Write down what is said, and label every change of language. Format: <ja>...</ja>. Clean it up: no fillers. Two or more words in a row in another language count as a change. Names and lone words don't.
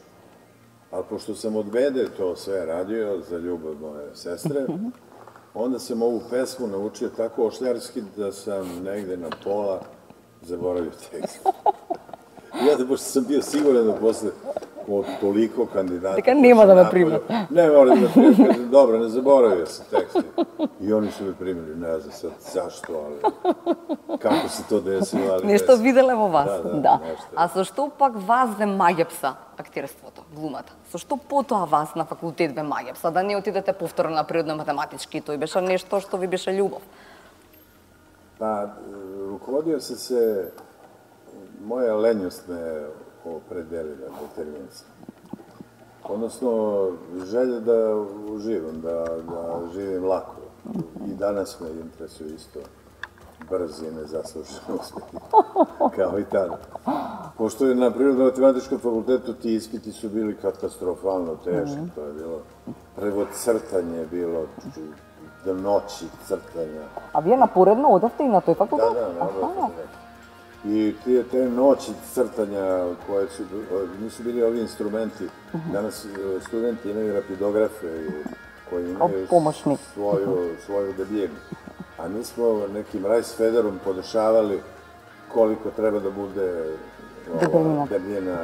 <sr>Ali pošto sam od bede to sve radio za ljubav moje sestre, onda sam ovu pesmu naučio tako ošljarski da sam negde na pola zaboravio tekst. Ja da pošto sam bio siguran da posle od toliko kandidata...</sr> <mk>Така нема да ме примат.</mk> <sr>Ne mora da me primat, kažem, dobro, ne zaboravio sam tekst. I oni su me primili, ne znam sad zašto, ali kako se to desilo, ali...</sr> <mk>Нешто виделе во вас, да. Нешто. А со што пак вас ве маѓепса актерството, глумата? Со што потоа вас на факултет ве маѓепса? Да не отидете повторно на природно-математички, тој беше нешто што ви беше љубов.</mk> <sr>Pa, rukovodio sam se, moja lenjost me opredelila determinacija. Odnosno, želja da uživam, da živim lako. I danas me interesuje isto brz i nezaslušan uspeh, kao i tada. Pošto je na Prirodno-matematičkom fakultetu ti ispiti su bili katastrofalno teški, to je bilo prvo crtanje, bilo do noći crtanja.</sr> <mk>А вие напоредно одевте и на тој факултет?</mk> <sr>Da. I te noći crtanja koje nisu bili ovi instrumenti, danas studenti imaju rapidografe koji imaju svoju debljinu. A mi smo nekim rajsfederom podešavali koliko treba da bude debljina.</sr>